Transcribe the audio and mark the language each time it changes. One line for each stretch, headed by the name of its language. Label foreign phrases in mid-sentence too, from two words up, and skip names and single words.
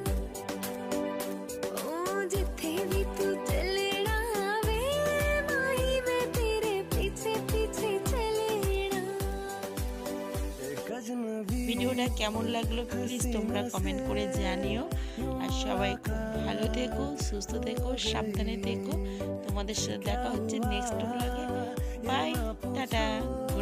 Punjabi: ਉਹ ਜਿੱਥੇ ਵੀ ਤੂੰ ਚੱਲਣਾ ਵੇ ਮਾਹੀ ਵੇ ਤੇਰੇ ਪਿੱਛੇ ਪਿੱਛੇ ਚੱਲਣਾ
Bangla: ভিডিওটা কেমন লাগলো প্লিজ তোমরা কমেন্ট করে জানিও। আর সবাই খুব ভালো থেকো, সুস্থ থেকো, সাবধানে থেকো। তোমাদের সাথে দেখা হচ্ছে
English: next blog.
Bangla: বাই, টাটা।